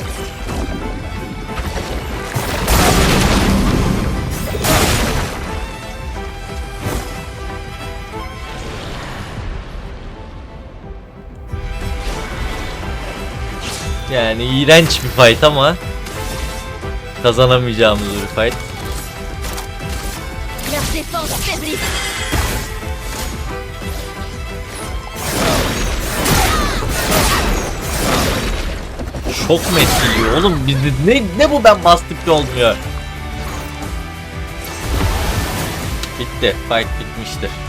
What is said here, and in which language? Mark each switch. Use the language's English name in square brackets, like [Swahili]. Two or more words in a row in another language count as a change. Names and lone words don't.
[Turkish] Yani iğrenç bir fight ama kazanamayacağımız bir fight. [French] Leur défense faiblit. [Turkish] Çok mu etkiliyor oğlum? Ne bu ben bastıkça olmuyor. Bitti. Fight bitmiştir.